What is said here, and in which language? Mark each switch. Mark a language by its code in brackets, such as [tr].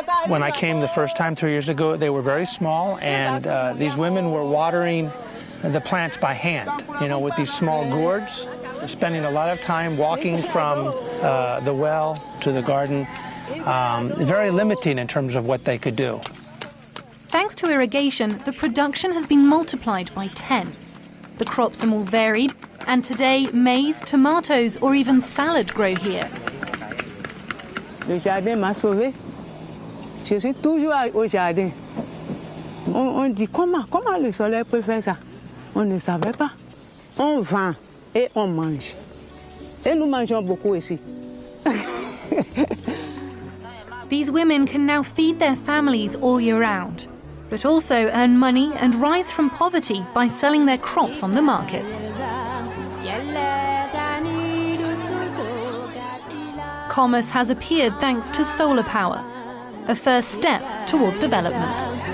[en] When I came the first time 3 years ago, they were very small, and these women were watering the plants by hand, you know, with these small gourds, spending a lot of time walking from the well to the garden, very limiting in terms of what they could do. Thanks to irrigation, the production has been multiplied by 10. The crops are more varied, and today maize, tomatoes, or even salad grow here. [fr] Le jardin m'a sauvé. Je suis toujours au jardin. On dit comment le soleil peut faire ça? On ne savait pas. On vend et on mange. Et nous mangeons beaucoup ici. [en] These women can now feed their families all year round, but also earn money and rise from poverty by selling their crops on the markets. Commerce has appeared thanks to solar power, a first step towards development.